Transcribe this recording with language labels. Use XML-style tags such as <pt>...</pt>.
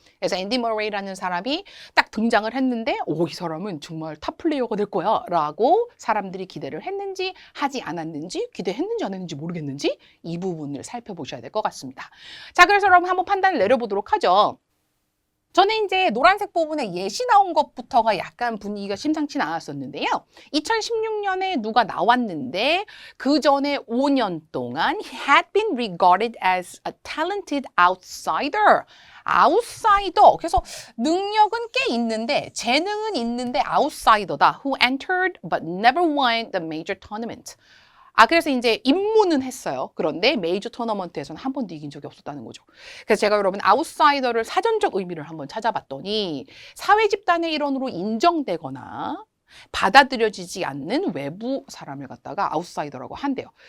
<ko>그래서 앤디 머레이라는 사람이 딱 등장을 했는데 이 사람은 정말 탑 플레이어가 될 거야 라고 사람들이 기대를 했는지 하지 않았는지 기대했는지 안 했는지 모르겠는지 이 부분을 살펴보셔야 될 것 같습니다. 자, 그래서 여러분 한번 판단을 내려보도록 하죠. 저는 이제 노란색 부분에 예시 나온 것부터가 약간 분위기가 심상치 않았었는데요. 2016년에 누가 나왔는데 그 전에 5년 동안</ko> <en>he had been regarded as a talented outsider.</en> <ko>아웃사이더. 그래서 능력은 꽤 있는데 재능은 있는데 아웃사이더다.</ko> <en>Who entered but never won the major tournament.</en> <ko>그래서 이제 입문은 했어요. 그런데 메이저 토너먼트에서는 한 번도 이긴 적이 없었다는 거죠. 그래서 제가 여러분 아웃사이더를 사전적 의미를 한번 찾아봤더니 사회 집단의 일원으로 인정되거나 받아들여지지 않는 외부 사람을 갖다가 아웃사이더라고 한대요.</ko>